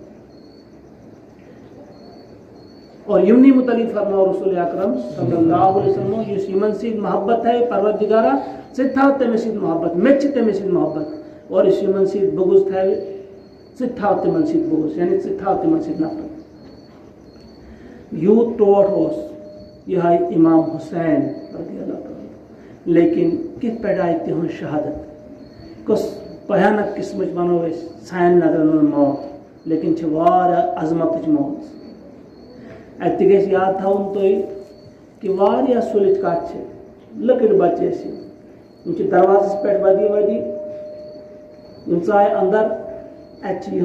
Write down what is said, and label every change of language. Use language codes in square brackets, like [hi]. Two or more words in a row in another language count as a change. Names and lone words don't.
[ks] اور یمنٕے متعلق فرماو رسول اکرم [ar] صلی اللہ علیہ وسلم [ks] یُس یِمن سۭتۍ محبت تھاوِ پروردگارا ژٕ تہِ تھاو تٔمِس سۭتۍ محبت مےٚ تہِ چھِ تٔمِس سۭتۍ محبت اور یُس یِمن سۭتۍ بغض تھاوِ ژٕ تہِ تھاو تِمن سۭتۍ بغض یعنی ژٕ تہِ تھاو تِمن سۭتۍ نفرت یوٗت ٹوٹھ اوس یِہوٚے امام حسین [ar] رضی اللہ تعالیٰ [ks] لیکن کِتھ پٲٹھۍ آیہِ تِہنٛز شہادت کۄس بھیانک قسمٕچ ونو أسۍ سانہِ نظرن منٛز موت لیکن چھِ واریاہ عظمتٕچ موت اتہِ تہِ گژھِ یاد تھاوُن تُہۍ کہ واریاہ سُلِچ کتھ چھِ لۄکٕٹۍ بچہِ ٲسۍ یِم چھِ دروازس پٮ۪ٹھ ودی یِم ژاے اندر اتہِ چھِ